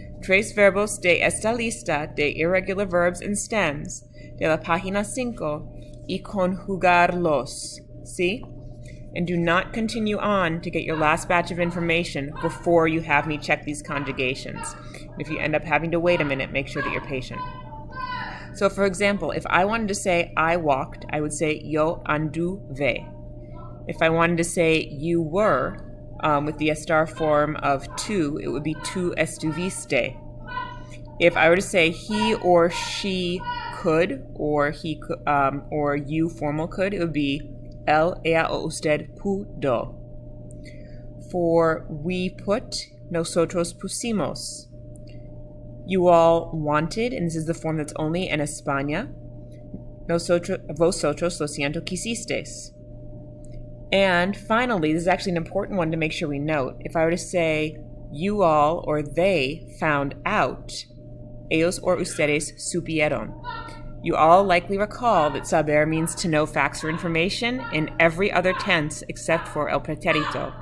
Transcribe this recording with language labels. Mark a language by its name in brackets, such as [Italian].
[Spanish] 3 verbos de esta lista de [English] irregular verbs and stems [Spanish] de la página 5 y conjugarlos. [English] See? And do not continue on to get your last batch of information before you have me check these conjugations. And if you end up having to wait a minute, make sure that you're patient. So, for example, if I wanted to say I walked, I would say [Spanish] yo anduve. [English] If I wanted to say you were, with the estar form of tu, it would be [Spanish] tu estuviste. [English] If I were to say he or she could, or he or you formal could, it would be [Spanish] él, ella o usted pudo. [English] For we put, [Spanish] nosotros pusimos. [English] You all wanted, and this is the form that's only [Spanish] en España. Vosotros lo siento quisisteis. [English] And finally, this is actually an important one to make sure we note. If I were to say you all or they found out, [Spanish] ellos [English] or [Spanish] ustedes supieron. [English] You all likely recall that saber means to know facts or information in every other tense except for el pretérito.